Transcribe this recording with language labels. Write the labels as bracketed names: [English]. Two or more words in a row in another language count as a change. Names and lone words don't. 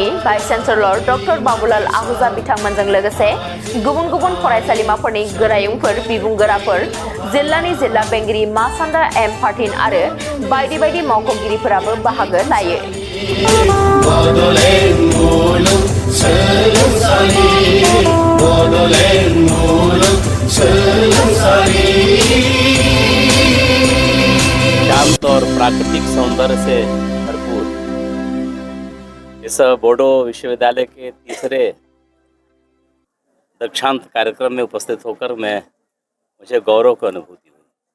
[English] vice chancellor [Bodo] डक्टर बाबुलाल आहूजा बिथांमोनजों लोगोसे गुबुन गुबुन फरायसालिमाफोरनि गोरायुंफोर, बिबुंगोराफोर, जिल्लानि जिल्ला बेंगिरि मासान्दा एम पार्टिन आरो बायदि बायदि मावख'गिरिफोराबो बाहागो लायो। [Hindi] शांत और प्राकृतिक सौंदर्य से भरपूर इस बोडो विश्वविद्यालय के तीसरे दीक्षांत कार्यक्रम में उपस्थित होकर मुझे गौरव की अनुभूति हुई।